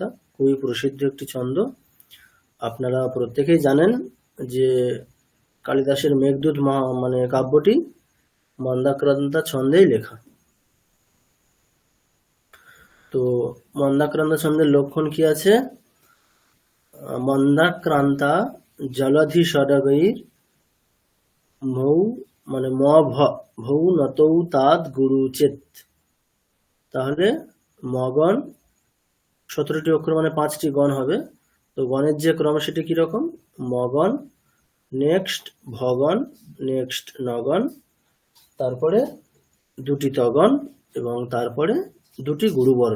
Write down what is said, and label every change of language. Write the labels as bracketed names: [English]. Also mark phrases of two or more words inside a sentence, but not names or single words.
[Bangla] খুবই প্রসিদ্ধ একটি ছন্দ। আপনারা প্রত্যেকেই জানেন যে কালিদাসের মেঘদূত মানে কাব্যটি মন্দাক্রান্তা ছন্দেই লেখা। তো মন্দাক্রান্তা ছন্দের লক্ষণ কি আছে? [Sanskrit] মন্দাক্রান্তা জলধি ষডগৈর মৌ, মানে ম ভৌ নতৌ তাদ গুরুচেত। [Bangla] তাহলে মগণ, 17টি অক্ষর মানে 5টি গণ হবে। তো গণের যে ক্রম সেটি কিরকম? মগণ, নেক্সট ভগণ, নেক্সট নগণ, তারপরে দুটি তগণ এবং তারপরে দুটি গুরুবর্ণ।